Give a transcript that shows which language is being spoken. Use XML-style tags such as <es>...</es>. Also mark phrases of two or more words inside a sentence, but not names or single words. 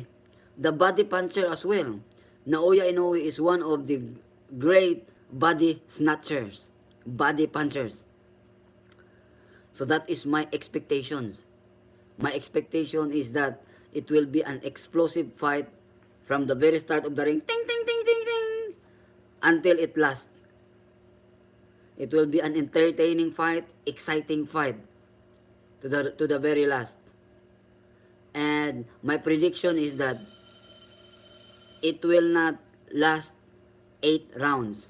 <en>The body puncher as well. Naoya Inoue is one of the great body snatchers, body punchers. So that is my expectations. My expectation is that it will be an explosive fight from the very start of the ring, ting, ting, ting, ting, ting, until it lasts. It will be an entertaining fight, exciting fight to the very last. And my prediction is that it will not last 8 rounds.</en>